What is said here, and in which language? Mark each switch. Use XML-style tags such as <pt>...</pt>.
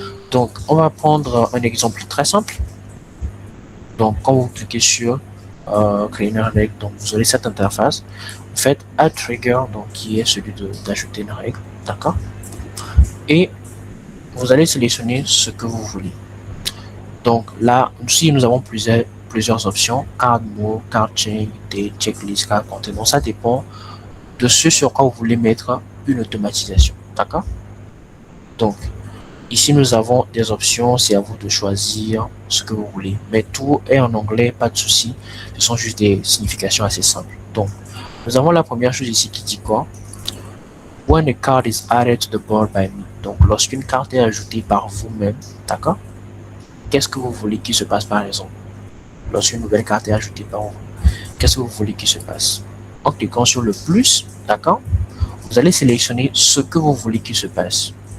<fr>Donc, on va prendre un exemple très simple. Donc, quand vous cliquez sur créer une règle, donc vous aurez cette interface. Vous faites Add Trigger, donc qui est celui d'ajouter une règle. D'accord? Et vous allez sélectionner ce que vous voulez. Donc là, ici, nous avons plusieurs options.</fr> <en>Card move, card chain, checklist, card container.</en> <fr>Ça dépend de ce sur quoi vous voulez mettre une automatisation. D'accord? Donc, ici, nous avons des options. C'est à vous de choisir ce que vous voulez. Mais tout est en anglais, pas de souci. Ce sont juste des significations assez simples. Donc, nous avons la première chose ici qui dit quoi?</fr> <en>When a card is added to the board by me.</en> <fr>Donc, lorsqu'une carte est ajoutée par vous-même, d'accord? Qu'est-ce que vous voulez qu'il se passe par exemple? Lorsqu'une nouvelle carte est ajoutée par vous, qu'est-ce que vous voulez qu'il se passe? En cliquant sur le plus, d'accord? Vous allez sélectionner ce que vous voulez qu'il se passe.</fr>